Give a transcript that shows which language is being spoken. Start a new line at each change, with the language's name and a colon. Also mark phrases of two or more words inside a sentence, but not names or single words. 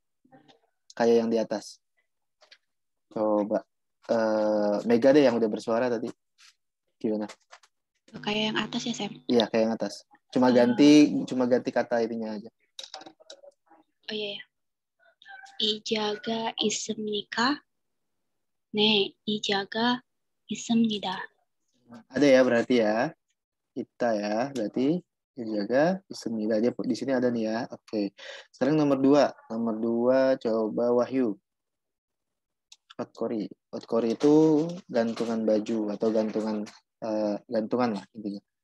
Indonesian: Kayak yang di atas. Coba. Mega deh yang udah bersuara tadi. Gimana? Kayak yang atas ya, Sam? Iya, kayak yang atas. Cuma ganti kata ininya aja. Oh iya.
Korean: 의자가 있습니까. 네, 이자가 있습니다.
Indonesian: Ada ya berarti ya. Kita ya, berarti
Korean: 의자가 있습니다.
Indonesian: Dia di sini ada nih ya. Oke. Sekarang nomor 2. Nomor 2 coba Wahyu. Otkori itu gantungan baju atau gantungan lah intinya.